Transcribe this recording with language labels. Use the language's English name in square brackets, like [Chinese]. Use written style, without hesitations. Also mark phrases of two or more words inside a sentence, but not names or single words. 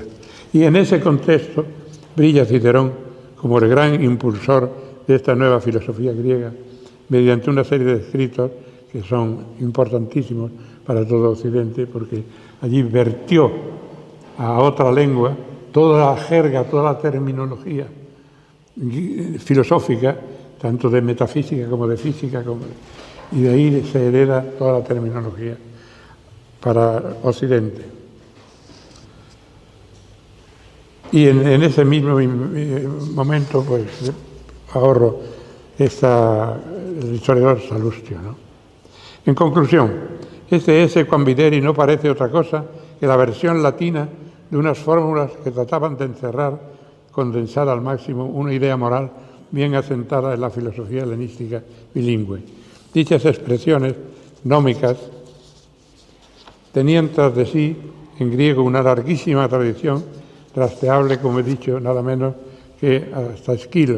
[Spanish] Y en ese contexto brilla Cicerón como el gran impulsor de esta nueva filosofía griega, mediante una serie de escritos que son importantísimos para todo Occidente, porque allí vertió a otra lengua toda la jerga, toda la terminología filosófica, tanto de metafísica como de física, y de ahí se hereda toda la terminología para Occidente. Y en ese mismo momento, pues, ahorro el historiador Salustio, ¿no? En conclusión, este [Latin] esse quam videri [Spanish] no parece otra cosa que la versión latina de unas fórmulas que trataban de encerrar, condensar al máximo, una idea moral bien asentada en la filosofía helenística bilingüe. Dichas expresiones gnómicas tenían tras de sí, en griego, una larguísima tradición, rastreable, como he dicho, nada menos que hasta Esquilo.